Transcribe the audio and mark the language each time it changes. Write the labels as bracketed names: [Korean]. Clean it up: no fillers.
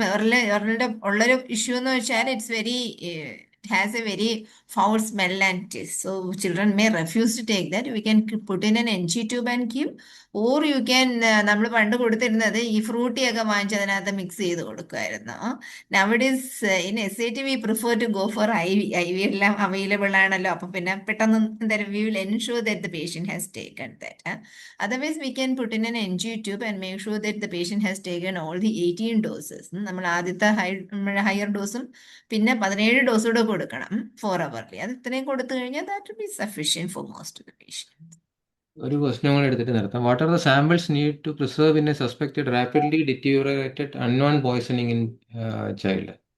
[Malayalam] ഓറലിന്റെ ഉള്ളൊരു ഇഷ്യൂ എന്ന് വെച്ചാൽ [English] it has a very foul smell and taste. So children may refuse to take that. We can put in an NG tube and give, or you can [Malayalam] നമ്മൾ പണ്ട് കൊടുത്തിരുന്നത് ഈ ഫ്രൂട്ടിയൊക്കെ വാങ്ങിച്ച് അതിനകത്ത് mix ചെയ്ത് കൊടുക്കുമായിരുന്നു. [English] nowadays in SAT we prefer to go for IV [Malayalam] എല്ലാം available ആണല്ലോ. അപ്പം പിന്നെ പെട്ടെന്ന് എന്തായാലും [English] We will ensure that the patient has taken that. Otherwise, we can put in an NG tube and make sure that the patient has taken all the 18 doses. [Malayalam] നമ്മൾ ആദ്യത്തെ higher ഡോസും പിന്നെ 17 dose കൂടെ കൊടുക്കണം 4 hourly. അത് ഇത്രയും കൊടുത്തു കഴിഞ്ഞാൽ [English] That will be sufficient for most of the patients. [Malayalam] ഒരു ക്വസ്റ്റ്യൻ കൂടെ എടുത്തിട്ട് നിർത്താം. [English] What are the samples need to preserve in a suspected rapidly deteriorated unknown poisoning in child?